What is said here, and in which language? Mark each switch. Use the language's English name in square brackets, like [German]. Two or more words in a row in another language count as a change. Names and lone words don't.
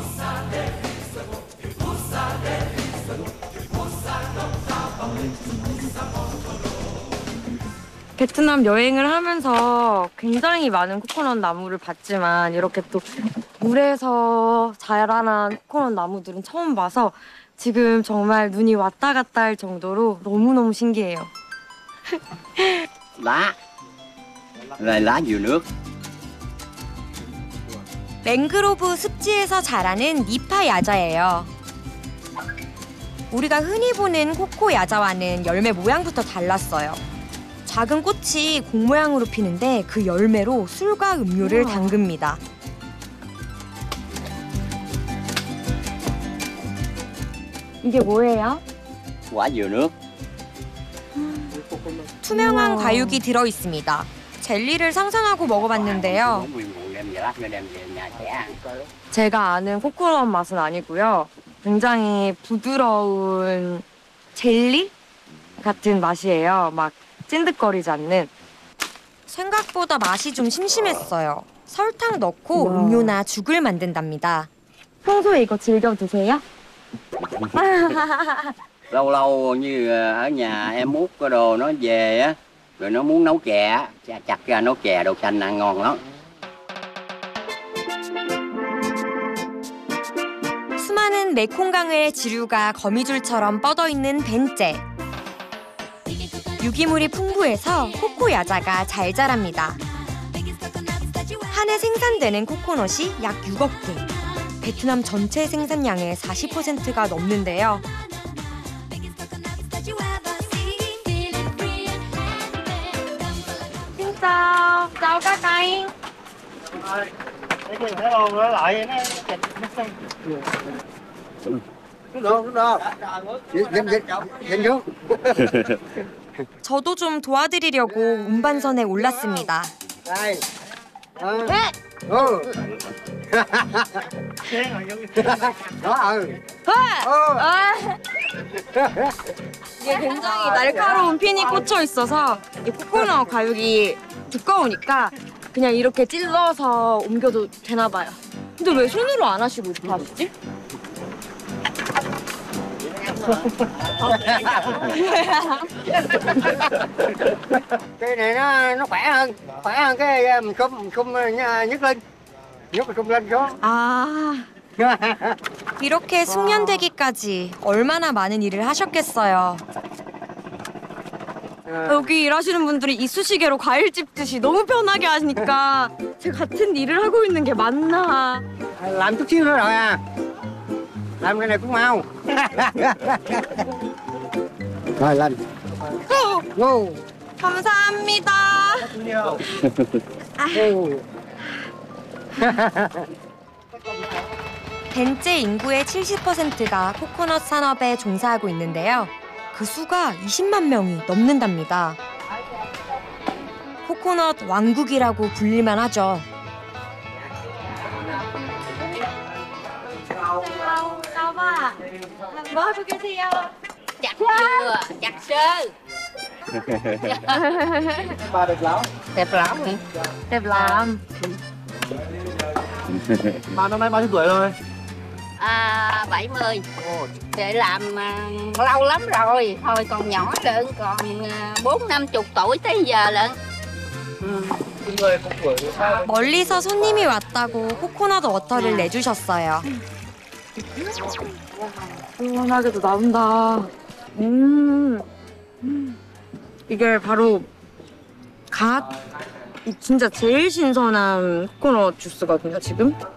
[Korean] 베트남 여행을 하면서 굉장히 많은 코코넛 나무를 봤지만 이렇게 또 물에서 자라난 코코넛 나무들은 처음 봐서 지금 정말 눈이 왔다 갔다 할 정도로 너무너무 신기해요. [Vietnamese] lá rồi lá dừa nước. [Korean] 맹그로브 습지에서 자라는 니파 야자예요. 우리가 흔히 보는 코코 야자와는 열매 모양부터 달랐어요. 작은 꽃이 공 모양으로 피는데 그 열매로 술과 음료를 담급니다. 이게 뭐예요? [Vietnamese] Quả dừa nước. [Korean] 투명한 과육이 들어 있습니다. 젤리를 상상하고 먹어봤는데요. 제가 아는 코코넛 맛은 아니고요. 굉장히 부드러운 젤리 같은 맛이에요. 막 찐득거리지 않는. 생각보다 맛이 좀 심심했어요. 설탕 넣고 음료나 죽을 만든답니다. 평소에 이거 즐겨 드세요? [Vietnamese] Lâu lâu như ở nhà em út cái đồ nó về á, rồi nó muốn nấu chè, chặt ra nấu chè đậu xanh ăn ngon lắm. [Korean] 수많은 메콩강의 지류가 거미줄처럼 뻗어있는 벤제. 유기물이 풍부해서 코코 야자가 잘 자랍니다. 한 해 생산되는 코코넛이 약 6억 개. 베트남 전체 생산량의 40%가 넘는데요. [Vietnamese] Chào, chào các anh. [Korean] 저도 좀 도와드리려고 운반선에 올랐습니다. 이게 굉장히 날카로운 핀이 꽂혀 있어서 이 코코넛 과육이 두꺼우니까 그냥 이렇게 찔러서 옮겨도 되나 봐요. 근데 왜 손으로 안 하시고 이렇게 하시지? [Vietnamese] Cái này nó khỏe hơn cái mình không nhấc lên số. [Korean] 아, 이렇게 숙련되기까지 얼마나 많은 일을 하셨겠어요. 여기 일하시는 분들이 이쑤시개로 과일 찝듯이 너무 편하게 하시니까 제가 같은 일을 하고 있는 게 맞나. [Vietnamese] Làm chút xíu nữa rồi à. Làm cái này cũng mau. Rồi lên. [Korean] Wow. 감사합니다. 벤제 인구의 70%가 코코넛 산업에 종사하고 있는데요. 그 수가 20만 명이 넘는답니다. 코코넛 왕국이라고 불릴만 하죠. [Vietnamese] chào bà. [Korean] 뭐 하고 계세요? [Vietnamese] Chặt dừa, chặt sơ. Ba đẹp lắm. Đẹp lắm hả? Đẹp lắm. Bà năm nay bao nhiêu tuổi rồi? 70. Để làm lâu lắm rồi. Hồi còn nhỏ lận, còn 40-50 tuổi tới giờ lận. [Korean] 멀리서 손님이 왔다고 코코넛 워터를 내주셨어요. 시원하게도 나온다. 이게 바로 진짜 제일 신선한 코코넛 주스거든요, 지금.